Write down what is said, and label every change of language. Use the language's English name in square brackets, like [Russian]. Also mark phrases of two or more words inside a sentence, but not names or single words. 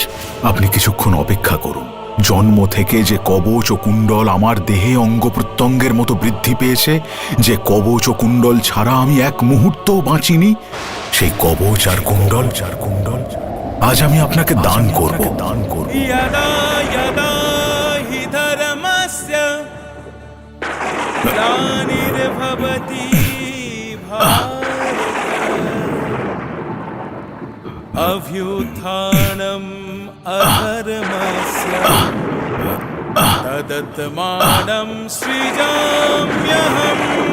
[Bangla] আপনি কিছুক্ষণ অপেক্ষা করুন। জন্ম থেকে যে কবচ ও কুণ্ডল আমার দেহে অঙ্গ প্রত্যঙ্গের মতো বৃদ্ধি পেয়েছে, যে কবচ ও কুণ্ডল ছাড়া আমি এক মুহূর্তও বাঁচিনি, সেই কবচ আর কুণ্ডল আজ আমি আপনাকে দান করব। [Sanskrit] यदा यदा हि धर्मस्य ग्लानिर्भवति भारत। अभ्युत्थानम् अधर्मस्य तदत्मानं सृजाम्यहम्